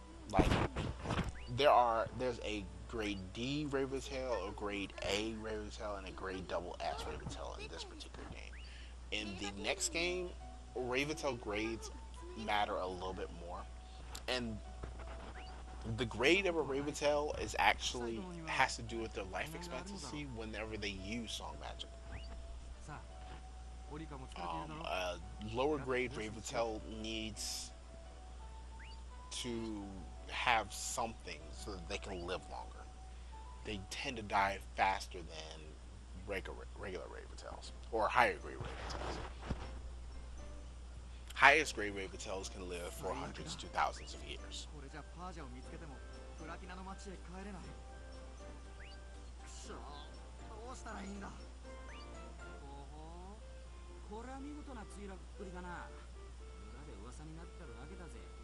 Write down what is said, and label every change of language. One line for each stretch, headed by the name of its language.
English: Like, there's a grade D Raventail, a grade A Raventail, and a grade double S Raventail in this particular game. In the next game, Raventail grades matter a little bit more. And the grade of a Raventail is actually has to do with their life expectancy whenever they use song magic.
Japanese: さあオリカも疲れているだろ
English: A lower grade Raventail needs to have something so that they can live longer. They tend to die faster than regular Raventails or higher grade Raventails. Highest grade Raventails can live for hundreds to thousands of years.
Japanese: これじゃパージャを見つけてもプラティナの町へ帰れないくそどうしたらいいんだほほうこれは見事な墜落っぷりだな村で噂になってるわけだぜ